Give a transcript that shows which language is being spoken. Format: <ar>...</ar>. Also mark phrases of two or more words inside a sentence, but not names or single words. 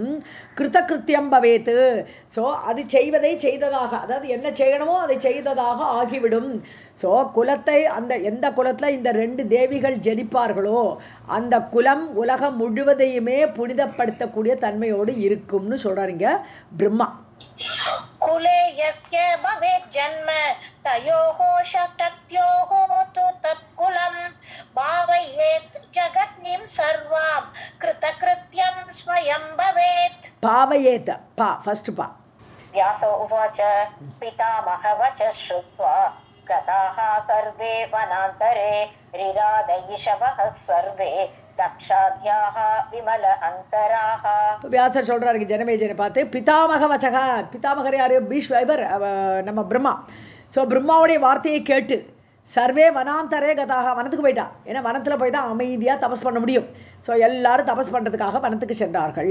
<sa>कृतकृत्यं भवेत्,</sa> <ta>ஸோ அது செய்வதை செய்ததாக, அதாவது என்ன செய்யணுமோ அதை செய்ததாக ஆகிவிடும். ஸோ குலத்தை, அந்த எந்த குலத்தில் இந்த ரெண்டு தேவிகள் ஜனிப்பார்களோ அந்த குலம் உலகம் முழுவதையுமே புனிதப்படுத்தக்கூடிய தன்மையோடு இருக்கும்னு சொல்கிறாருங்க பிரம்மா.</ta> <sa>कुले यस्य भवेत् जन्म तयोः शक्त्योः तु तत्कुलं भावयेत् जगत्नीं सर्वां कृतकृत्यं स्वयं भवेत्. पावयेत्, पा फर्स्ट पा. व्यासो उवाच पितामहवचः श्रुत्वा गताः सर्वे वनान्तरे रिरादयिषवः सर्वे दक्षाद्याः विमल अन्तराः.</sa> <ta>வியாசர் சொல்றாரு ஜனமேஜனை பார்த்து,</ta> <sa>पितामहवचः,</sa> <ta>பிதாமகர் யாரு? இவர் நம்ம பிரம்மா. ஸோ பிரம்மாவுடைய வார்த்தையை கேட்டு</ta> <sa>सर्वे वनान्तरे गताः,</sa> <ta>வனத்துக்கு போயிட்டா. ஏன்னா வனத்தில் போய் தான் அமைதியாக தபஸ் பண்ண முடியும். ஸோ எல்லாரும் தபஸ் பண்ணுறதுக்காக வனத்துக்கு சென்றார்கள்.</ta>